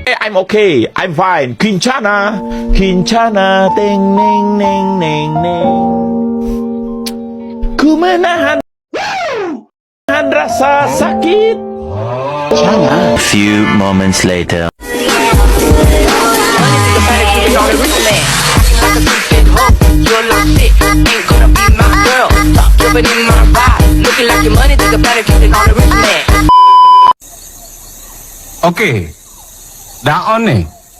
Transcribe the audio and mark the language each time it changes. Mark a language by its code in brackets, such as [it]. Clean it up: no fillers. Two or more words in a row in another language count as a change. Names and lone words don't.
[en] I'm okay. I'm fine. Kincana. Kincana. Teng neng neng neng neng. [id] Ku menahan rasa sakit. [en] A few moments later. [id] Oke, dah on nih.